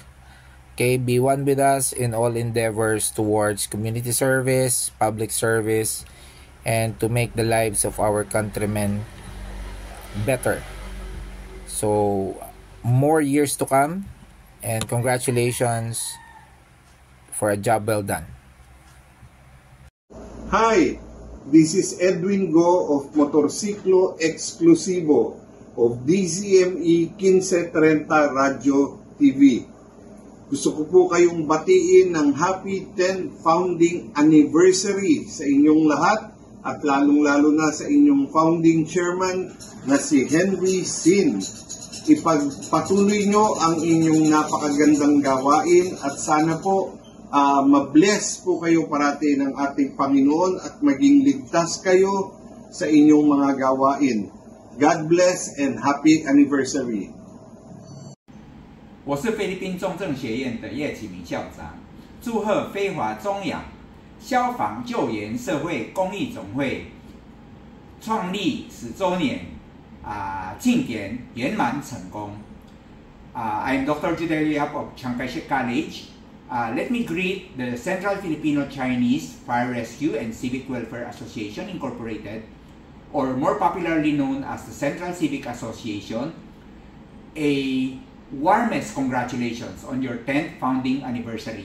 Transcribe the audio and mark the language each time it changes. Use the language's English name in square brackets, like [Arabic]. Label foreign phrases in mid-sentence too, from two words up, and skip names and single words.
[English] Okay, be one with us in all endeavors towards community service, public service, and to make the lives of our countrymen better. So, more years to come, and congratulations for a job well done. Hi, this is Edwin Go of Motorsiklo Exclusivo of DZME 1530 Radio TV. [Filipino] Gusto ko po kayong batiin ng [English] happy 10th founding anniversary [Filipino] sa inyong lahat at lalong-lalo na sa inyong [English] founding chairman [Filipino] na si Henry Sin. Ipagpatuloy nyo ang inyong napakagandang gawain at sana po mabless po kayo parati ng ating Panginoon at maging ligtas kayo sa inyong mga gawain. [English] God bless and happy anniversary. [Chinese] 我是菲律宾中正学院的叶启明校长，祝贺飞华中亚消防救援社会公益总会创立10周年庆典圆满成功。 [English] I'm Dr. Jude Liap of Chiang Kai-shek College. Let me greet the Central Filipino-Chinese Fire Rescue and Civic Welfare Association Incorporated, or more popularly known as the Central Civic Association, a warmest congratulations on your 10th founding anniversary.